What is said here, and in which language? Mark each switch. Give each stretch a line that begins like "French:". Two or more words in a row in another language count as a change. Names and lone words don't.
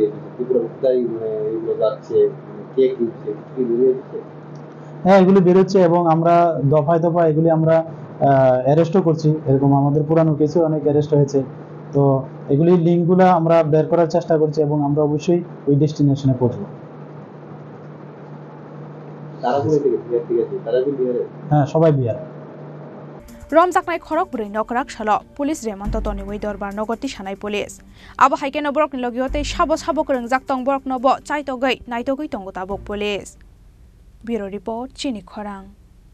Bangla: হ্যাঁ এগুলি বেরোচ্ছে এবং আমরা দফায় দফায় এগুলি আমরা অ্যারেস্টও করছি এরকম আমাদের পুরানো কেসে অনেক অ্যারেস্ট হয়েছে তো এগুলি লিঙ্কগুলো আমরা বের করার চেষ্টা করছি এবং আমরা অবশ্যই ওই ডেস্টিনেশনে পৌঁছবো হ্যাঁ সবাই বিহার
Kok Borok: Romjaknai khorok broi nokrak shalo police remont toni wei dorbar nogoti shanai police abo haike no borok ni logiote sabo krengjak tong borok no bo chaitogei naitogei tongo tabok police
English: bureau report
Kok Borok: chini khorang